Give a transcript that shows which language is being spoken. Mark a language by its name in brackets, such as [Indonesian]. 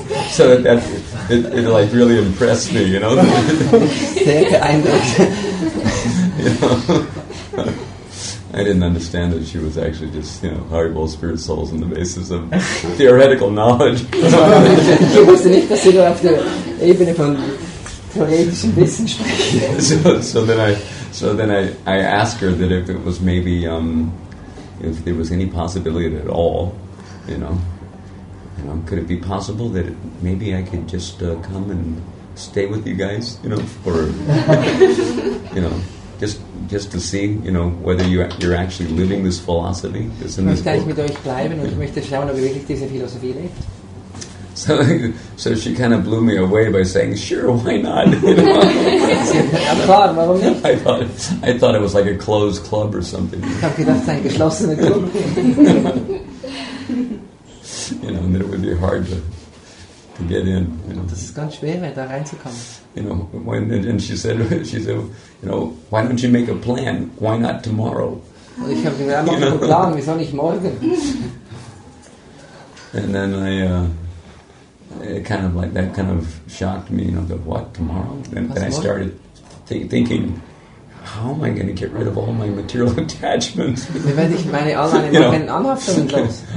[English] So that it like really impressed me, you know. You know, I didn't understand that she was actually just, you know, Haribol spirit souls on the basis of theoretical knowledge. [German] Ich wusste nicht, dass sie nur auf der Ebene von theoretischen Wissen sprechen. [English] So then I asked her that if it was maybe if there was any possibility at all, you know, could it be possible that maybe I could just come and stay with you guys, you know, for you know, just to see, you know, whether you're actually living this philosophy that's in this book. So she kind of blew me away by saying, "Sure, why not?" I thought it was like a closed club or something. [German] Ich habe gedacht, es ist ein geschlossener Club. [English] And that it would be hard to get in. [German] Das ist ganz schwer, da reinzukommen. [English] And she said, why don't you make a plan? Why not tomorrow? [German] Und ich habe gesagt, mach einen Plan, wieso nicht morgen? [English] And then it kind of shocked me. What, tomorrow? And I started thinking, how am I going to get rid of all my material attachments? [German] Wie werde ich all meine Anhaftungen los?